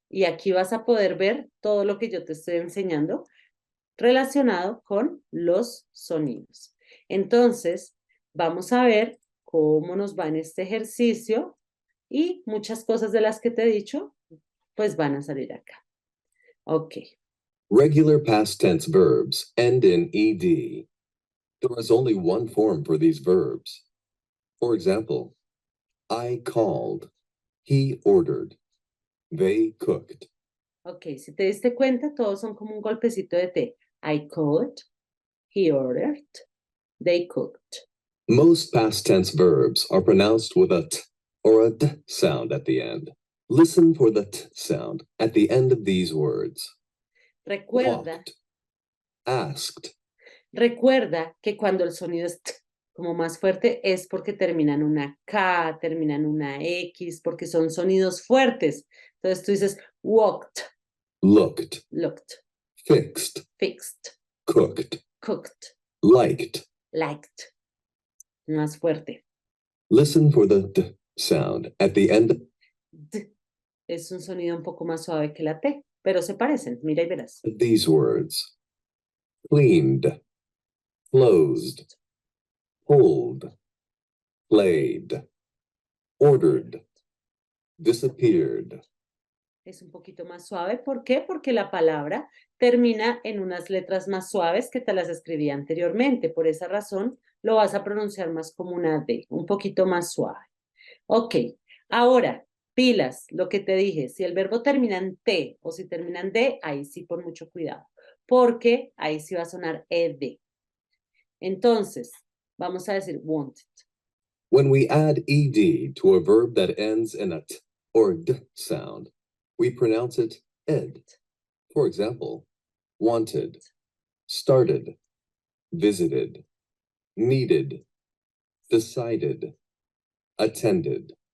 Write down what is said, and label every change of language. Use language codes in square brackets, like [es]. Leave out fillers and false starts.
[es] Y aquí vas a poder ver todo lo que yo te estoy enseñando relacionado con los sonidos. Entonces, vamos a ver cómo nos va en este ejercicio y muchas cosas de las que te he dicho, pues van a salir acá. Ok. [en] Regular past tense verbs end in ed. There is only one form for these verbs. For example, I called, he ordered, they cooked. [es] Ok, si te diste cuenta, todos son como un golpecito de T. [en] I called, he ordered, they cooked. Most past tense verbs are pronounced with a t or a d sound at the end. Listen for the t sound at the end of these words. [es] Recuerda, [en] Walked, asked, [es] recuerda que cuando el sonido es t, como más fuerte es porque termina en una K, termina en una X, porque son sonidos fuertes. Entonces tú dices walked, [en] looked, looked, fixed, fixed, cooked, cooked, liked. [es] liked. Más fuerte. [en] Listen for the d sound at the end. [es] D es un sonido un poco más suave que la T, pero se parecen. Mira y verás. [en] Of these words. Cleaned, closed, pulled, played, ordered, disappeared. [es] Es un poquito más suave. ¿Por qué? Porque la palabra termina en unas letras más suaves que te las escribí anteriormente. Por esa razón lo vas a pronunciar más como una D, un poquito más suave. Ok, ahora, pilas, lo que te dije, si el verbo termina en T o si termina en D, ahí sí pon mucho cuidado, porque ahí sí va a sonar ed. Entonces, vamos a decir wanted. [en] When we add ed to a verb that ends in a t or d sound, we pronounce it ed. For example, wanted, started, visited, needed, decided, attended.